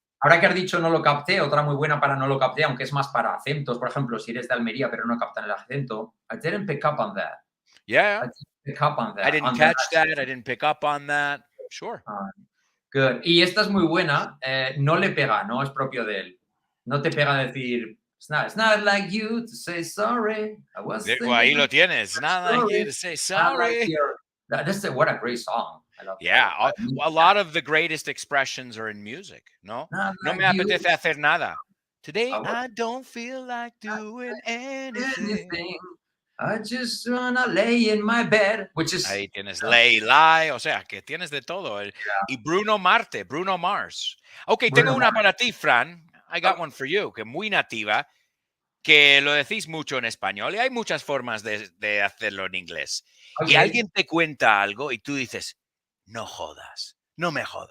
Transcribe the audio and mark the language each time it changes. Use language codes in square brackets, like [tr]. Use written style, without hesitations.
[es] Ahora que has dicho no lo capté, otra muy buena para no lo capté, aunque es más para acentos. Por ejemplo, si eres de Almería pero no captan el acento. [en] I didn't pick up on that. Yeah. I didn't pick up on that. I didn't catch that. I didn't pick up on that. Sure. [es] Good. Y esta es muy buena. No le pega, no es propio de él. No te pega decir, [en] it's not like you to say sorry. [es] Ahí lo tienes. [en] It's not like you to say sorry. What a great song. I love that. A lot of the greatest expressions are in music, ¿no? [es] No me apetece hacer nada. [en] Today I don't feel like doing anything. I just wanna lay in my bed, which is... [es] Ahí tienes lie, o sea, que tienes de todo. Y Bruno Mars. Ok, tengo una para ti, Fran. [en] I got one for you, [es] que muy nativa, que lo decís mucho en español y hay muchas formas de hacerlo en inglés. Okay. Y alguien te cuenta algo y tú dices, no jodas, no me jodas.